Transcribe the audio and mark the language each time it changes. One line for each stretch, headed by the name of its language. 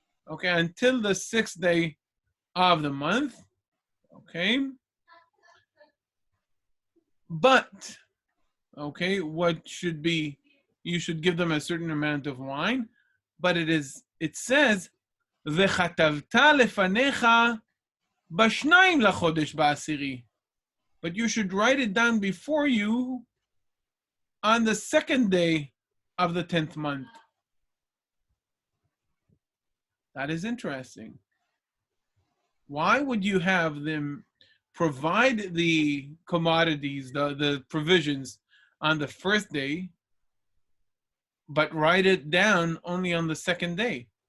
English: Okay, until the 6th day of the month. Okay. But, okay, what should be, you should give them a certain amount of wine, but it says,
Hebrew: וכתבת לפניך בשניים לחודש בעשירי.
English: But you should write it down before you on the second day of the 10th month. That is interesting. Why would you have them provide the commodities, the provisions on the first day, but write it down only on the second day?